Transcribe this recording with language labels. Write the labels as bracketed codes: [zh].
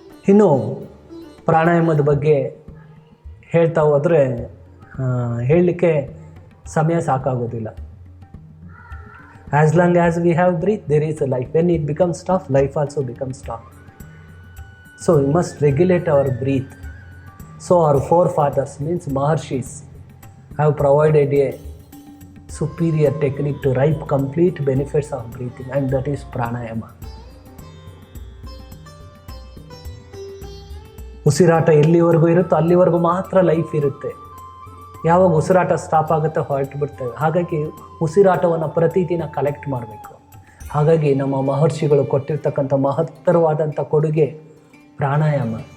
[kn] ಇನ್ನು ಪ್ರಾಣಾಯಾಮದ ಬಗ್ಗೆ ಹೇಳ್ತಾ ಹೋದರೆ ಹೇಳಲಿಕ್ಕೆ ಸಮಯ ಸಾಕಾಗೋದಿಲ್ಲ. [en] As long as we have breath there is a life. When it becomes tough, life also becomes tough. So we must regulate our breath. So our forefathers, means Maharshis, have provided a superior technique to reap complete benefits of breathing, and that is pranayama. [kn] ಉಸಿರಾಟ ಎಲ್ಲಿವರೆಗೂ ಇರುತ್ತೋ ಅಲ್ಲಿವರೆಗೂ ಮಾತ್ರ life ಇರುತ್ತೆ. ಯಾವಾಗ ಉಸಿರಾಟ stop ಆಗುತ್ತೆ ಹೊರಟು ಬಿಡ್ತೇವೆ. ಹಾಗಾಗಿ ಉಸಿರಾಟವನ್ನು ಪ್ರತಿದಿನ ಕಲೆಕ್ಟ್ ಮಾಡಬೇಕು. ಹಾಗಾಗಿ ನಮ್ಮ ಮಹರ್ಷಿಗಳು ಕೊಟ್ಟಿರ್ತಕ್ಕಂಥ ಮಹತ್ತರವಾದಂಥ ಕೊಡುಗೆ ಪ್ರಾಣಾಯಾಮ.